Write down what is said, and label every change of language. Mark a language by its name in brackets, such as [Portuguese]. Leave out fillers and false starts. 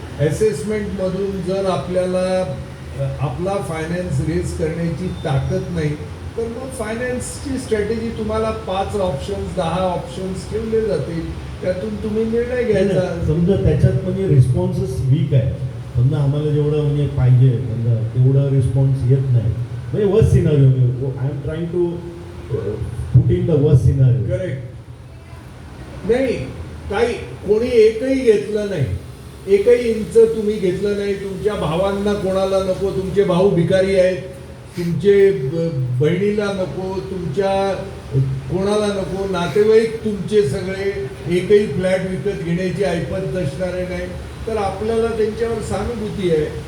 [Marathi] असेसमेंटमधून जर आपल्याला आपला फायनान्स रेज करण्याची ताकद नाही तर मग फायनान्सची स्ट्रॅटेजी तुम्हाला 5 ऑप्शन्स 10 ऑप्शन्स ठेवले जातील, त्यातून तुम्ही निर्णय घ्यायचा. समजा त्याच्यात म्हणजे रिस्पॉन्सच वीक आहे, समजा आम्हाला जेवढं म्हणजे पाहिजे समजा तेवढं रिस्पॉन्स येत नाही, म्हणजे worst scenario. [English] I am trying to put in the worst scenario. Correct. [Marathi] नाही, काही कोणी एकही घेतलं नाही, एकही इंच तुम्ही घेतलं नाही. तुमच्या भावांना कोणाला नको, तुमचे भाऊ भिकारी आहेत, तुमचे बहिणीला नको, तुमच्या कोणाला नको, नातेवाईक तुमचे सगळे एकही फ्लॅट विकत घेण्याची ऐपत असणारे नाही, तर आपल्याला त्यांच्यावर सहानुभूती आहे.